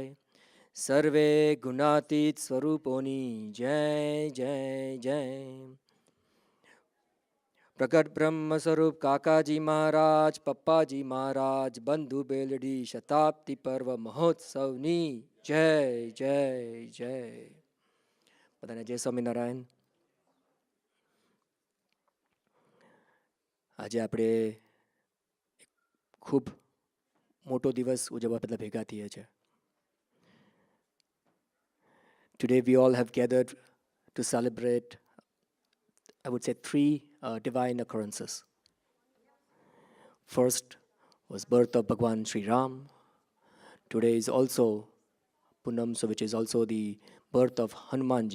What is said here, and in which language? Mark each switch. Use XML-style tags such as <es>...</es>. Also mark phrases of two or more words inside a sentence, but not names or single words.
<gu>સર્વે ગુણાતીત સ્વરૂપોની જય જય જય। પ્રકટ બ્રહ્મ સ્વરૂપ કાકાજી મહારાજ, પપ્પાજી મહારાજ, બંધુ બેલડી શતાબ્દી પર્વ મહોત્સવની જય જય જય जय। બધાને જય સ્વામિનારાયણ। આજે આપણે ખૂબ મોટો દિવસ ઉજવવા બદલ ભેગા થઈએ છે.</gu> <en>Today we all have gathered to celebrate, I would say, three divine occurrences. First was birth of Bhagwan Sri Ram. Today is also Punam, so which is also the birth of Hanumanji.</en>